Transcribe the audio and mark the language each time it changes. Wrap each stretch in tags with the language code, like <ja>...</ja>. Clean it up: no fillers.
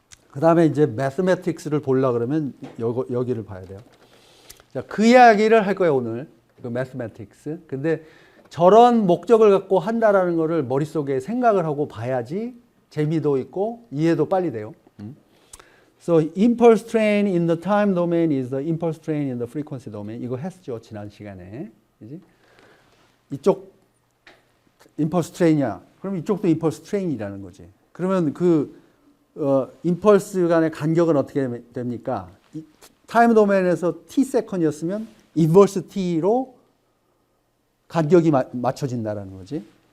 <ko>그 다음에 이제 매스매틱스를 보려고 그러면 여기를 봐야 돼요. 자, 그 이야기를 할 거예요, 오늘. 그 매스매틱스. 근데 저런 목적을 갖고 한다라는 거를 머릿속에 생각을 하고 봐야지 재미도 있고 이해도 빨리 돼요.</ko> <en>So impulse train in the time domain is the impulse train in the frequency domain.</en> <ko>이거 했죠, 지난 시간에. 그지? 이쪽 impulse train이야. 그럼 이쪽도 impulse train이라는 거지. 그러면 그 impulse 간의 간격은 어떻게 됩니까? 타임 도메인에서 t 세컨이었으면 inverse t로 간격이 맞춰진다라는 거지.</ko>